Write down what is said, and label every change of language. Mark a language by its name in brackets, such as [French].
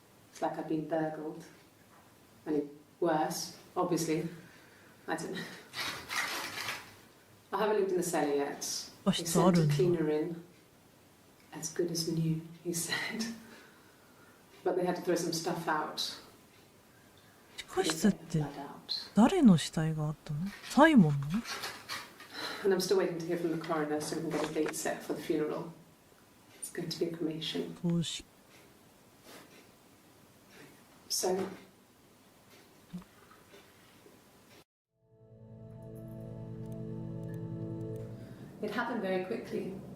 [English] It's like I've been burgled. Only worse, obviously. I don't know. I haven't looked in the cellar yet. They sent a cleaner in. As good as new, he said. But they had to throw some stuff out. [Japanese] 地下室って誰の死体があったの？サイモンの？ [English] And I'm still waiting to hear from the coroner so we can get a date set for the funeral. It's going to be a cremation. [Japanese] 葬式。 [English] So, it happened very quickly.